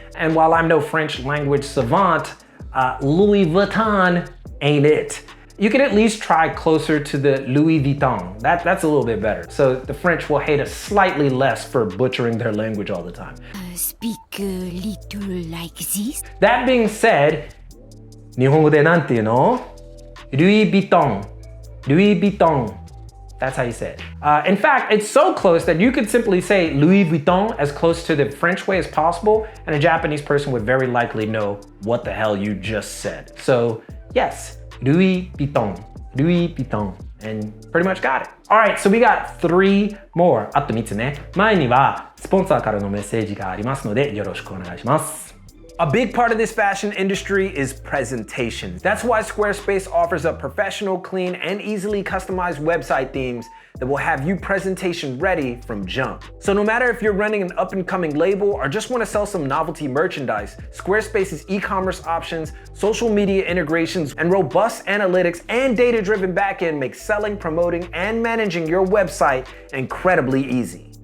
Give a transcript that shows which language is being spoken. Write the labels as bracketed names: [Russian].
[English] And while I'm no French language savant, Louis Vuitton ain't it. You can at least try closer to the Louis Vuitton. That's a little bit better. So the French will hate us slightly less for butchering their language all the time. Speak a little like this. That being said, [Japanese] 日本語でなんていうの? [English] Louis Vuitton. Louis Vuitton. That's how you say it. In fact, it's so close that you could simply say Louis Vuitton as close to the French way as possible, and a Japanese person would very likely know what the hell you just said. So yes, Louis Vuitton. Louis Vuitton. And pretty much got it. Alright, so we got 3 more. [Japanese] あと3つね。前にはスポンサーからのメッセージがありますのでよろしくお願いします。 [English] A big part of this fashion industry is presentation. That's why Squarespace offers up professional, clean, and easily customized website themes that will have you presentation ready from jump. So no matter if you're running an up and coming label or just want to sell some novelty merchandise, Squarespace's e-commerce options, social media integrations, and robust analytics and data-driven backend make selling, promoting, and managing your website incredibly easy.